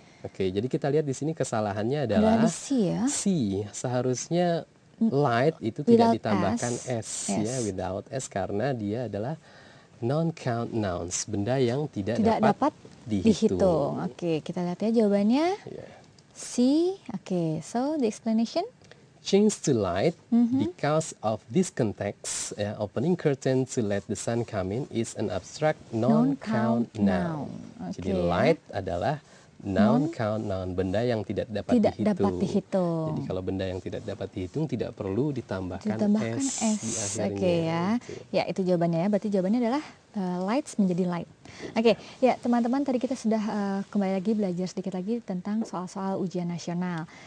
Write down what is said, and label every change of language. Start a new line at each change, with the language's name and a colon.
Indonesian: Oke, jadi kita lihat di sini kesalahannya adalah Adalah di C ya. C. Seharusnya light itu tidak ditambahkan S. S, ya,
English: Yes. without S
Indonesian: karena dia adalah non-count nouns, benda yang tidak Dapat dihitung. dihitung. Oke, kita lihat ya jawabannya. Ya.
English: C. Oke, so the explanation. Change to light because of this context. Opening curtain to let the sun come in is an abstract non-count noun.
Indonesian: Jadi Oke, ya. light adalah non-count noun, benda yang tidak dapat Tidak dihitung. dapat dihitung. Jadi kalau benda yang tidak dapat dihitung tidak perlu ditambahkan S di S. akhirnya. Oke ya. Gitu. Ya, itu jawabannya ya. Berarti jawabannya adalah lights menjadi light. Oke, ya teman-teman tadi kita sudah kembali lagi belajar sedikit lagi tentang soal-soal ujian nasional.